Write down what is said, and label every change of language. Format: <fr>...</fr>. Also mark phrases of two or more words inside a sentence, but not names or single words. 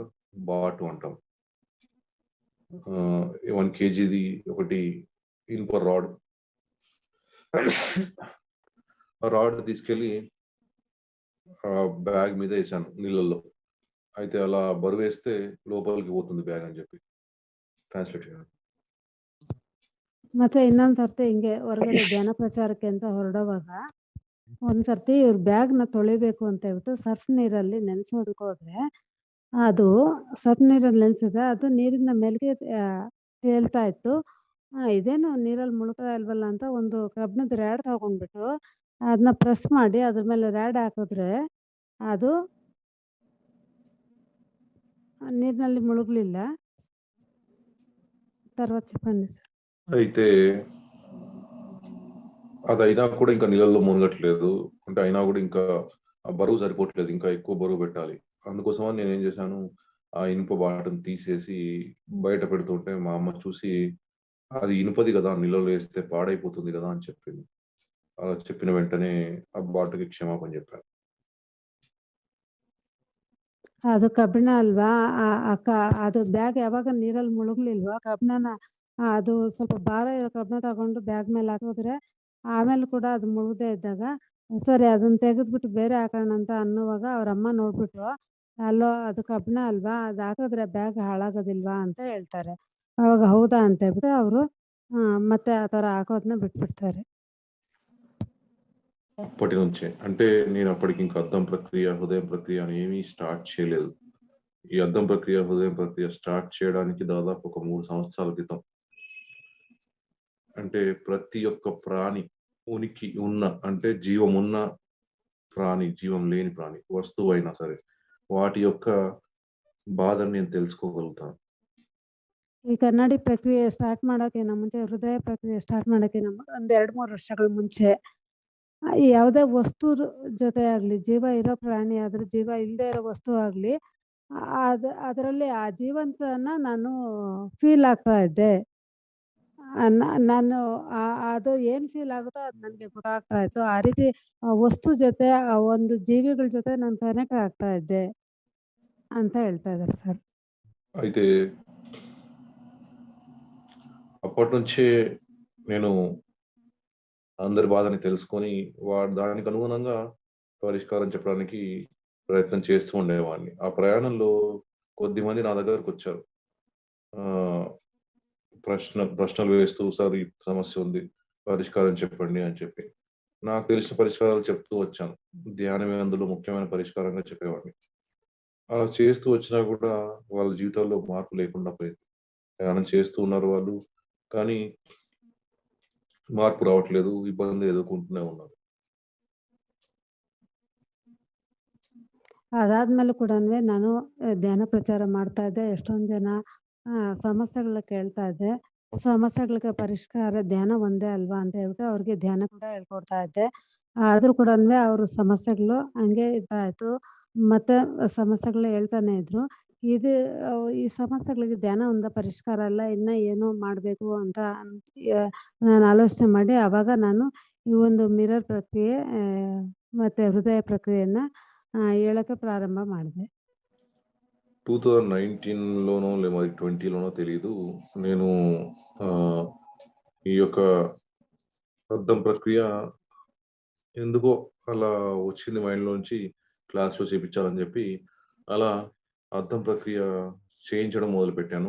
<te>బాటు అంటాం. 1 కేజీది ఒకటి ఇనుప రాడ్. ఆ రాడ్ తీసుకెళ్ళి బ్యాగ్ మీద ఏసాను నీళ్ళల్లో. అయితే అలా బరువేస్తే లోపలికి పోతుంది బ్యాగ్ అని చెప్పి. ట్రాన్స్‌లేట్ చేయండి.</te> <kn>ಮತ್ತೆ ಇನ್ನೊಂದು ಸರ್ತಿ ಹಿಂಗೆ ಹೊರಗಡೆ ಧ್ಯಾನ ಪ್ರಚಾರಕ್ಕೆ ಅಂತ ಹೊರಡುವಾಗ ಒಂದು ಸರ್ತಿ ಇವ್ರ ಬ್ಯಾಗ್‌ನ ತೊಳಿಬೇಕು ಅಂತ ಹೇಳ್ಬಿಟ್ಟು ಸರ್ಫ್ ನೀರಲ್ಲಿ ನೆನೆಸೋದಕ್ಕೆ ಹೋದ್ರೆ, ಅದು ಸರ್ಫ್ ನೀರಲ್ಲಿ ನೆನೆಸಿದ್ರೆ ಅದು ನೀರಿನ ಮೇಲ್ಗೆ ತೇಲ್ತಾ ಇತ್ತು. ಇದೇನು ನೀರಲ್ಲಿ ಮುಳುಗ್ತಾ ಇಲ್ವಲ್ಲ ಅಂತ ಒಂದು ಕಬ್ಬಿಣದ ರ್ಯಾಡ್ ತಗೊಂಡ್ಬಿಟ್ಟು ಅದನ್ನ ಪ್ರೆಸ್ ಮಾಡಿ ಅದ್ರ ಮೇಲೆ ರ್ಯಾಡ್ ಹಾಕಿದ್ರೆ ಅದು నీరిನಲ್ಲಿ ముಳುగಲಿಲ್ಲ.</kn> <te>తర్వాత చెప్పండి సార్. అయితే అదయినా కూడా ఇంకా నీళ్ళల్లో మునగట్లేదు. అంటే అయినా గూడా ఇంకా ఆ బరువు సరిపోవట్లేదు. ఇంకా ఎక్కువ బరువు పెట్టాలి. అందుకోసమని నేనేం చేశాను, ఆ ఇనుప బాటని తీసేసి బయట పెడుతుంటే మా అమ్మ చూసి, "అది ఇనుపది గదా! నీళ్ళలో ఏస్తే పాడైపోతుంది గదా!" అని చెప్పింది. అలా చెప్పిన వెంటనే ఆ బాటకి క్షమాపణ చెప్పాను.</te> <kn>ಅದು ಕಬ್ಬಿಣ ಅಲ್ವಾ? ಅದು ಬ್ಯಾಗ್ ಯಾವಾಗ ನೀರಲ್ಲಿ ಮುಳುಗ್ಲಿಲ್ವಾ? ಕಬ್ಬಿಣನ ಅದು ಸ್ವಲ್ಪ ಭಾರ ಇರೋ ಕಬ್ಬಿಣ ತಗೊಂಡು ಬ್ಯಾಗ್ ಮೇಲೆ ಹಾಕಿದ್ರೆ, ಆಮೇಲೆ ಕೂಡ ಅದು ಮುಳುಗದೇ ಇದ್ದಾಗ, ಸರಿ ಅದನ್ನ ತೆಗೆದ್ಬಿಟ್ಟು ಬೇರೆ ಹಾಕೋಣ ಅಂತ ಅನ್ನುವಾಗ ಅವ್ರ ಅಮ್ಮ ನೋಡ್ಬಿಟ್ಟು, "ಅಲ್ಲೋ ಅದು ಕಬ್ಬಿಣ ಅಲ್ವಾ? ಅದು ಹಾಕಿದ್ರೆ ಬ್ಯಾಗ್ ಹಾಳಾಗೋದಿಲ್ವಾ?" ಅಂತ ಹೇಳ್ತಾರೆ. ಅವಾಗ ಹೌದಾ ಅಂತ ಹೇಳ್ಬಿಟ್ಟು ಅವರು ಮತ್ತೆ ಆ ಥರ ಹಾಕೋದನ್ನ ಬಿಟ್ಬಿಡ್ತಾರೆ.</kn> <te>అప్పటి నుంచే. అంటే నేనప్పటికి ఇంకా అద్దం ప్రక్రియ, హృదయం ప్రక్రియ అని ఏమీ స్టార్ట్ చేయలేదు. ఈ అద్దం ప్రక్రియ, హృదయం ప్రక్రియ స్టార్ట్ చేయడానికి దాదాపు ఒక 3 సంవత్సరాల క్రితం. అంటే ప్రతి ఒక్క ప్రాణి ఉనికి ఉన్న అంటే జీవమున్న ప్రాణి, జీవం లేని ప్రాణి, వస్తువైనా సరే, వాటి యొక్క బాధని నేను తెలుసుకోగలుగుతాను.</te> <kn>ಈ ಕನ್ನಡಿ ಪ್ರಕ್ರಿಯೆ ಸ್ಟಾರ್ಟ್ ಮಾಡೋಕ್ಕಿಂತ ಮುಂಚೆ, ಹೃದಯ ಪ್ರಕ್ರಿಯೆ ಸ್ಟಾರ್ಟ್ ಮಾಡೋಕ್ಕಿಂತ ಒಂದು 2, 3 ವರ್ಷಗಳ ಮುಂಚೆ ಯಾವುದೇ ವಸ್ತುದ ಜೊತೆ ಆಗಲಿ, ಜೀವ ಇರೋ ಪ್ರಾಣಿ ಆದ್ರೆ, ಜೀವ ಇಲ್ಲದೆ ಇರೋ ವಸ್ತು ಆಗಲಿ, ಅದರಲ್ಲಿ ಆ ಜೀವಂತನ ನಾನು ಫೀಲ್ ಆಗ್ತಾ ಇದ್ದೆ. ನಾನು ಅದು ಏನು ಫೀಲ್ ಆಗುತ್ತೋ ಅದು ನನಗೆ ಗೊತ್ತಾಗ್ತಾ ಇತ್ತು. ಆ ರೀತಿ ವಸ್ತು ಜೊತೆ, ಆ ಒಂದು ಜೀವಿಗಳ ಜೊತೆ ನಾನು ಕನೆಕ್ಟ್ ಆಗ್ತಾ ಇದ್ದೆ ಅಂತ ಹೇಳ್ತಾ ಇದ್ದಾರೆ ಸರ್.</kn> <te>అయితే అప్పటినుంచే నేను అందరి బాధని తెలుసుకొని, దానికి అనుగుణంగా పరిష్కారం చెప్పడానికి ప్రయత్నం చేస్తూ ఉండేవాడిని. ఆ ప్రయాణంలో కొద్దిమంది నా దగ్గరకొచ్చారు. ఆహ్, ప్రశ్నలు వేస్తూ, "సార్ ఈ సమస్య ఉంది. పరిష్కారం చెప్పండి" అని చెప్పి. నాకు తెలిసిన పరిష్కారాలు చెప్తూ వచ్చాను. ధ్యానమే అందులో ముఖ్యమైన పరిష్కారంగా చెప్పేవాడిని. అలా చేస్తూ వచ్చినా గూడా వాళ్ళ జీవితాల్లో మార్పు లేకుండా పోయింది. ధ్యానం చేస్తూ ఉన్నారు వాళ్ళు. కానీ మార్పు రావట్లేదు. ఇబ్బంది ఎదుర్కొంటూనే ఉన్నారు.</te> <kn>ಅದಾದ್ಮೇಲೂ ಕೂಡನುವೆ ನಾನು ಧ್ಯಾನ ಪ್ರಚಾರ ಮಾಡ್ತಾ ಇದ್ದೆ. ಎಷ್ಟೊಂದು ಜನ ಸಮಸ್ಯೆಗಳನ್ನ ಕೇಳ್ತಾ ಇದ್ದೆ. ಸಮಸ್ಯೆಗಳಿಗೆ ಪರಿಷ್ಕಾರ ಧ್ಯಾನ ಒಂದೇ ಅಲ್ವಾ ಅಂತ ಹೇಳ್ಬಿಟ್ಟು ಅವ್ರಿಗೆ ಧ್ಯಾನ ಕೂಡ ಹೇಳ್ಕೊಡ್ತಾ ಇದ್ದೆ. ಆದ್ರೂ ಕೂಡನುವೆ ಅವ್ರ ಸಮಸ್ಯೆಗಳು ಹಂಗೆ ಇರ್ತಾ ಇತ್ತು. ಮತ್ತೆ ಸಮಸ್ಯೆಗಳು ಹೇಳ್ತಾನೆ ಇದ್ರು. ಇದು ಈ ಸಮಸ್ಯೆಗಳಿಗೆ ಧ್ಯಾನ ಒಂದೇ ಪರಿಷ್ಕಾರ ಅಲ್ಲ, ಇನ್ನ ಏನೋ ಮಾಡಬೇಕು ಅಂತ ನಾನು ಆಲೋಚನೆ ಮಾಡಿ ಆವಾಗ ನಾನು ಈ ಒಂದು ಮಿರರ್ ಪ್ರಕ್ರಿಯೆ ಮತ್ತೆ ಹೃದಯ ಪ್ರಕ್ರಿಯೆಯನ್ನ ಹೇಳಕ್ಕೆ ಪ್ರಾರಂಭ ಮಾಡಿದೆ.</kn> <te>2019లోనో మరి 20లోనో తెలీదు. నేను ఆహ్, ఈ యొక్క అద్దం ప్రక్రియ ఎందుకో అలా వచ్చింది మైండ్‌లోంచి క్లాస్‌లో చేపిచ్చాలని జెప్పి, అలా అద్దం ప్రక్రియ చేయించడం మొదలుపెట్టాను.</te>